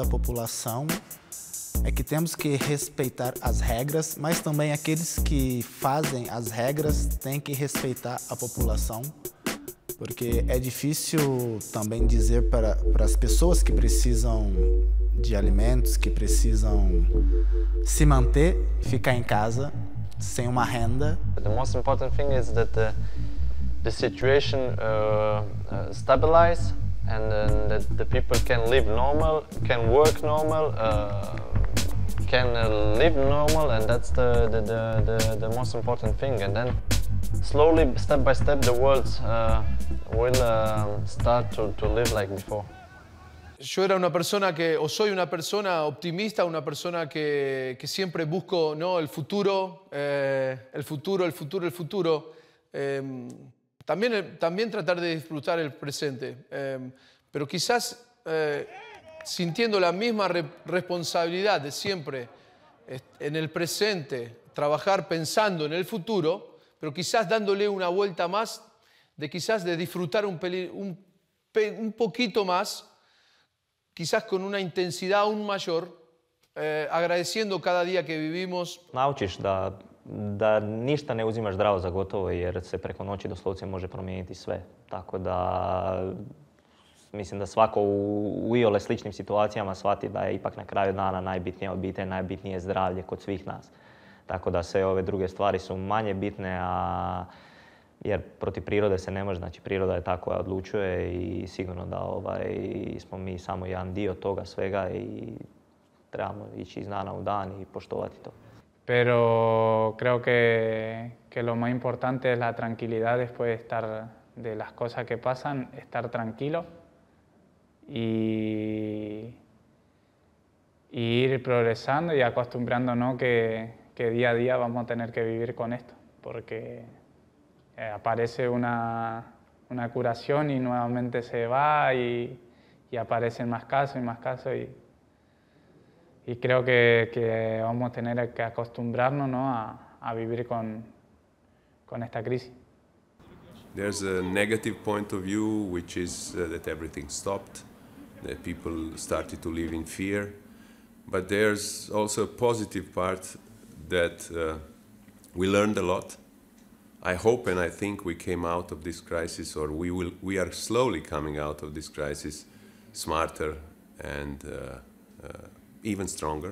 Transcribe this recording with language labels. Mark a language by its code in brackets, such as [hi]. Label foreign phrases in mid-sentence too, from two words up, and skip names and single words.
[pt] população, é que temos que respeitar as regras, mas também aqueles que fazem as regras têm que respeitar a população, porque é difícil também dizer para as pessoas que precisam de alimentos, que precisam se manter, ficar em casa, sem uma renda. [en] The most important thing is that the situation stabilize and then that the people can live normal, can work normal, can live normal, and that's the most important thing. And then slowly, step by step, the world will start to live like before. [es] Yo era una persona soy una persona optimista, una persona que siempre busco, ¿no?, el futuro. También tratar de disfrutar el presente, pero quizás sintiendo la misma responsabilidad de siempre en el presente, trabajar pensando en el futuro, pero quizás dándole una vuelta más, de disfrutar un poquito más, quizás con una intensidad aún mayor, agradeciendo cada día que vivimos. [hr] Naučiš da ništa ne uzimaš zdravo za gotovo jer se preko noći doslovce može promijeniti sve. Tako da mislim da svako u iole sličnim situacijama shvati da je ipak na kraju dana najbitnija obitelj, najbitnije zdravlje kod svih nas. Tako da sve ove druge stvari su manje bitne, jer protiv prirode se ne može, znači priroda je ta koja odlučuje i sigurno da smo mi samo jedan dio toga svega i trebamo ići iz dana u dan i poštovati to. [es] Pero creo que lo más importante es la tranquilidad después de estar de las cosas que pasan, estar tranquilo y ir progresando y acostumbrándonos que día a día vamos a tener que vivir con esto, porque aparece una curación y nuevamente se va y aparecen más casos y más casos y creo que vamos a tener que acostumbrarnos, ¿no?, a vivir con esta crisis. [en] There's a negative point of view, which is that everything stopped, that people started to live in fear. But there's also a positive part that we learned a lot. I hope and I think we came out of this crisis, or we are slowly coming out of this crisis smarter and even stronger.